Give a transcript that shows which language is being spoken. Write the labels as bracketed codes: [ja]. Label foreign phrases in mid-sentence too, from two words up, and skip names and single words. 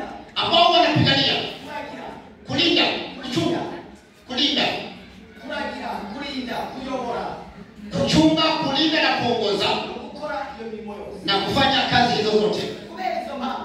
[sw] ambao wanapigania [rw] Kuragira. [sw] kulinda, kuchunga, kulinda, [rw] Kuragira, kulinda, kuyobora. [sw] kuchunga, kulinda na kuongoza [rw] Gukora iyo mirimo yose. [sw] na kufanya kazi hizo zote. [rw] Kubera izo